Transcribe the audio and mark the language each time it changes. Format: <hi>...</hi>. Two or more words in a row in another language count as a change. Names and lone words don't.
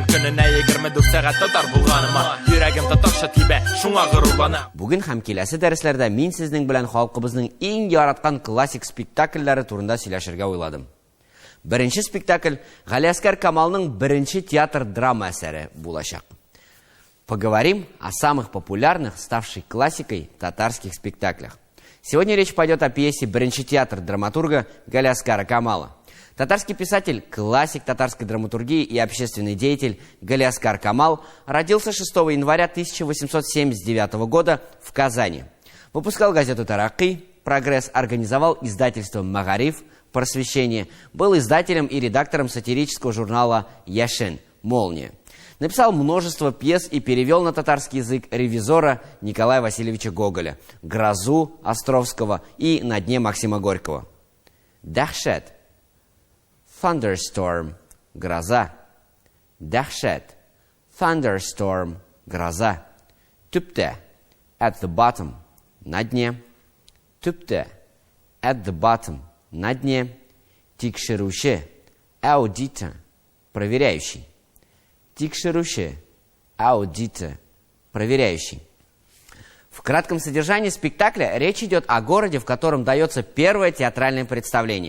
<tt>Көненә 24 сәгать татар булганыма, йөрәгем татарша тибә, шуңа горурланам. Бүген һәм киләсе дәресләрдә мин сезнең белән халкыбызның иң яраткан классик спектакльләре турында сөйләшергә уйладым. Беренче спектакль Галиаскар Камалның беренче театр драма әсәре булачак.</tt> <ru>Поговорим о самых популярных, ставших классикой татарских спектаклях. Сегодня речь пойдет о пьесе «Беренче театр» драматурга Галиаскара Камала. Татарский писатель, классик татарской драматургии и общественный деятель Галиаскар Камал родился 6 января 1879 года в Казани. Выпускал газету «Таракы», «Прогресс», организовал издательство «Магариф», «Просвещение», был издателем и редактором сатирического журнала «Яшен», «Молния». Написал множество пьес и перевел на татарский язык «Ревизора» Николая Васильевича Гоголя, «Грозу» Островского и «На дне» Максима Горького.</ru> <tt>Дахшат, thunderstorm, гроза. Дахшат, thunderstorm, гроза. Түпте,</tt> <en>at the bottom,</en> <ru>на дне.</ru> <tt>Түпте,</tt> <en>at the bottom,</en> <ru>на дне.</ru> <tt>Тикшируше, аудита, проверяющий. Тикшируше, аудита, проверяющий.</tt> <ru>В кратком содержании спектакля речь идет о городе, в котором дается первое театральное представление.</ru>